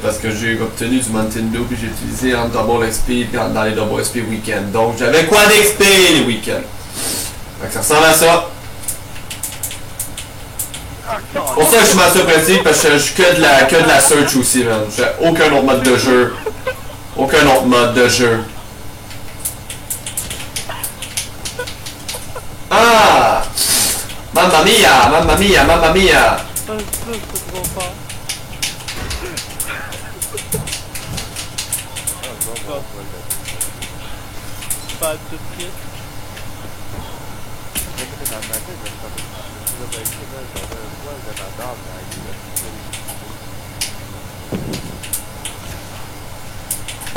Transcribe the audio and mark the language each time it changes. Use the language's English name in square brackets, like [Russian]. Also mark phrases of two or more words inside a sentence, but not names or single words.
[French] Parce que j'ai obtenu du Mountain Dew puis j'ai utilisé un [English] double XP [French] dans les [English] double XP [French] week-end. Donc j'avais quoi d'XP les week-ends? Fait que ça ressemble à ça. Pour ça que je suis master protégé parce que je suis que de la search aussi, man. J'ai aucun autre mode de jeu. Aucun autre mode de jeu. Ah! [Italian] Mamma mia! Mamma mia! Mamma mia! [French] Ça, c'est trop fort. Pas tout de suite. Ah!